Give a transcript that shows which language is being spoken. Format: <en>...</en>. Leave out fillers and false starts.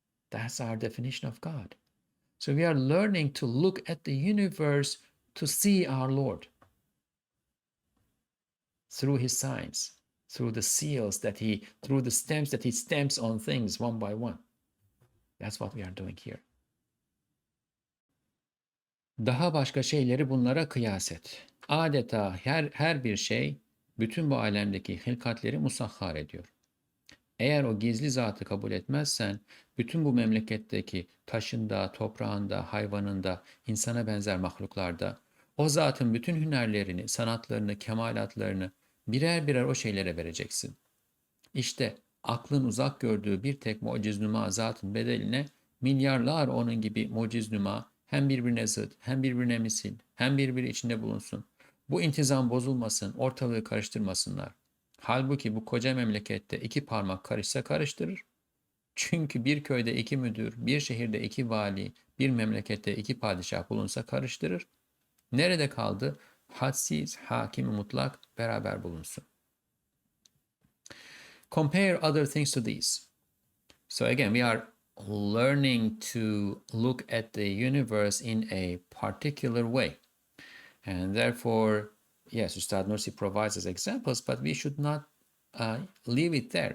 <en>That's our definition of God. So we are learning to look at the universe to see our Lord through his signs, through the seals that through the stamps that he stamps on things one by one. That's what we are doing here.</en> <tr>Daha başka şeyleri bunlara kıyas et. Adeta her bir şey bütün bu alemdeki hilkatleri musahhar ediyor. Eğer o gizli zatı kabul etmezsen, bütün bu memleketteki taşında, toprağında, hayvanında, insana benzer mahluklarda, o zatın bütün hünerlerini, sanatlarını, kemalatlarını birer birer o şeylere vereceksin. İşte aklın uzak gördüğü bir tek muciznuma zatın bedeline, milyarlar onun gibi muciznuma hem birbirine zıt, hem birbirine misil, hem birbiri içinde bulunsun. Bu intizam bozulmasın, ortalığı karıştırmasınlar. Halbuki bu koca memlekette iki parmak karışsa karıştırır. Çünkü bir köyde iki müdür, bir şehirde iki vali, bir memlekette iki padişah bulunsa karıştırır. Nerede kaldı? Hadsiz, hakim mutlak beraber bulunsun.</tr> <en>Compare other things to these. So again, we are learning to look at the universe in a particular way. And therefore, yes, Ustad Nursi provides us examples, but we should not leave it there.</en>